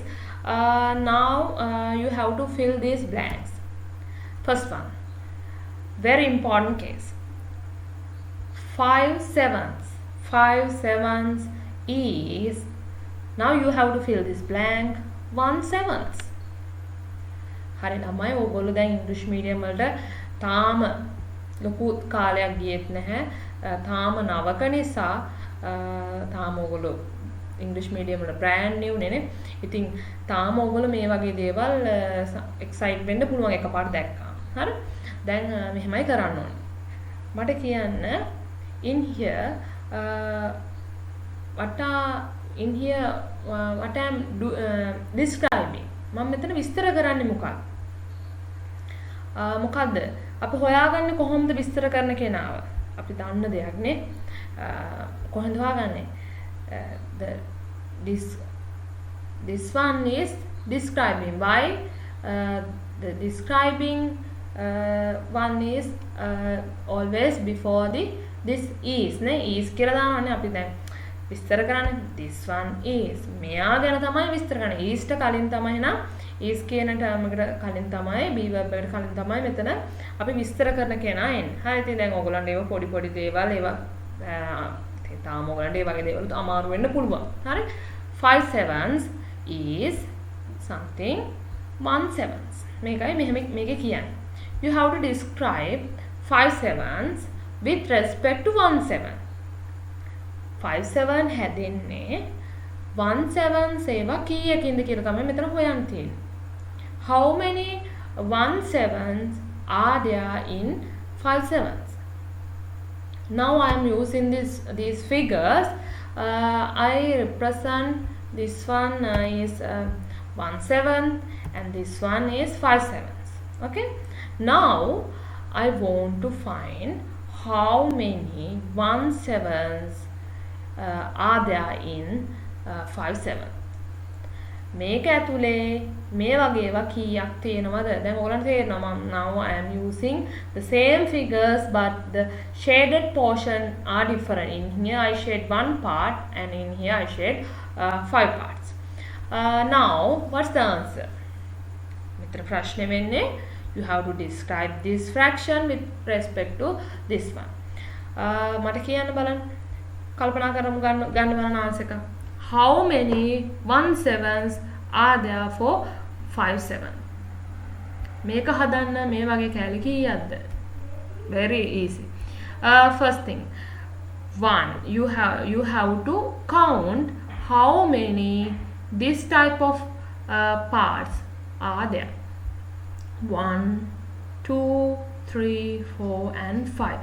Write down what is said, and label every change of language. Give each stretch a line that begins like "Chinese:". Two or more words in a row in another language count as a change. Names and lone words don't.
English: Now you have to fill these blanks. First one, very important case. 5 sevenths. 5 sevenths is, now you have to fill this blank, 1 seventh.
Sinhala: හරි ළමයි ඕගොල්ලෝ දැන් ඉංග්‍රීසි මීඩියම් වලට තාම ලොකු කාලයක් ගියෙත් නැහැ. තාම නවක නිසා තාම ඕගොල්ලෝ ඉංග්‍රීසි මීඩියම් වල
English: brand new
Sinhala: නේ. ඉතින් තාම ඕගොල්ලෝ මේ වගේ දේවල් එක්සයිට් වෙන්න පුළුවන් එකපාරට දැක්කා. හරි? දැන් මෙහෙමයි කරන්න ඕනේ. මට කියන්න
English: in here what I am describing.
Sinhala: මම මෙතන විස්තර කරන්නේ මොකක්ද? මොකද්ද? අපි හොයාගන්නේ කොහොමද විස්තර කරන කෙනාව? අපි දන්න දෙයක් නේ. කොහෙන්ද හොයාගන්නේ?
English: This one is describing. Why? The describing one is always before this is නේ.
Sinhala: is කියලා දානවානේ අපි දැන් විස්තර කරන්නේ.
English: this one is
Sinhala: මෙයා ගැන තමයි විස්තර කරන්නේ. is ට කලින් තමයි නම් is කියන term එකට කලින් තමයි
English: be verb
Sinhala: එකට කලින් තමයි මෙතන අපි විස්තර කරන කෙනා එන්නේ. හරි ඉතින් දැන් ඔයගොල්ලන්ට ඒව පොඩි දේවල් ඒවා තාම ඔයගොල්ලන්ට ඒ වගේ දේවල් අමාරු වෙන්න පුළුවන්.
English: හරි 5 sevenths is something 1 sevenths.
Sinhala: මේකයි මේකේ කියන්නේ.
English: You have to describe 5 sevenths with respect to 1 seventh.
Sinhala: 5 7 හැදෙන්නේ 1 7 ඒවා කීයකින්ද කියලා තමයි මෙතන හොයන්න තියෙන්නේ.
English: How many 1 7s are there in 5 7s? Now I am using these figures. I represent this one is 1 7 and this one is 5 7s. Okay. Now I want to find how many 1 7s are there in 5 7.
Sinhala: මේක ඇතුලේ මේ වගේ ඒවා කීයක් තියෙනවද? දැන් ඔයගලන්ට තේරෙනවා මම
English: now I am using the same figures but the shaded portion are different. In here I shade one part and in here I shade 5 parts. Now what's the answer?
Sinhala: මෙතන ප්‍රශ්නේ වෙන්නේ
English: you have to describe this fraction with respect to this one.
Sinhala: මට කියන්න බලන්න. කල්පනා කරමු ගන්න බලන්න ආන්සර් එක.
English: How many 1 7s are there for 5 7?
Sinhala: මේක හදන්න මේ වගේ කැලි කීයක්ද?
English: Very easy. First thing, 1 you have to count how many this type of parts are there. 1 2 3 4 and 5.